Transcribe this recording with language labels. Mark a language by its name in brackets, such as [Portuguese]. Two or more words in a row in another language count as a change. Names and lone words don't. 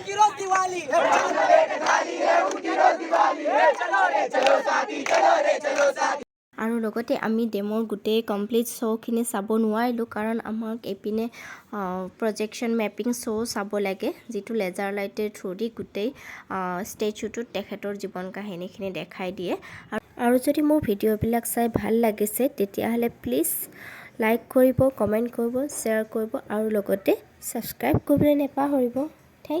[Hindi] उनकी रोज दिवाली है चलो रे दिवाली है उनकी रोज दिवाली है चलो रे चलो साथी चलो रे चलो साथी [Assamese] আৰু লগতে আমি ডেমৰ গোটেই কমপ্লিট শ্ব'খিনি চাব নোৱাৰিলোঁ কাৰণ আমাক এইপিনে [English] projection mapping show' [Assamese] চাব লাগে যিটো [English] laser lighter through the [Assamese] গোটেই ষ্টেচুটোত তেখেতৰ জীৱন কাহিনীখিনি দেখাই দিয়ে আৰু যদি মোৰ ভিডিঅ'বিলাক চাই ভাল লাগিছে তেতিয়াহ'লে প্লিজ লাইক কৰিব কমেণ্ট কৰিব শ্বেয়াৰ কৰিব আৰু লগতে ছাবস্ক্ৰাইব কৰিবলৈ নাপাহৰিব থেংক